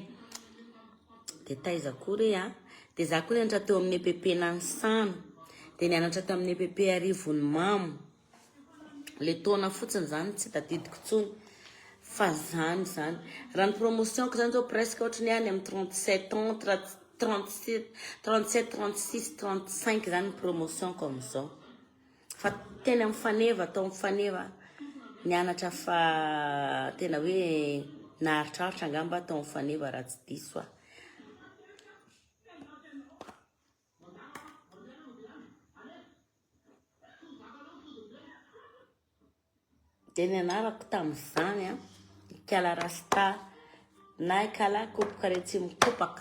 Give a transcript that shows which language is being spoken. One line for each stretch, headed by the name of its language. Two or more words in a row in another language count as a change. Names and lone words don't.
Malagasy: De taiza koa re de za koa nianatra teo amin'ny EPP Nansana de nianatra tamin'ny EPP Arivony Mamo. Le taona fotsiny zany tsy tadidiko tsony fa zany. Raha ny promotion ko zany zao presque ohatrany any amin'ny 37 ans 37, 36, 35 zany
French: promotion comme ça.
Malagasy: Fa tena amin'ny faneva tao amin'ny faneva nianatra fa tena hoe naharitraritra angamba tao amin'ny faneva raha tsy diso de nianarako tamin'izany ikala rasta na ikala kopaka rehetra mikopaka.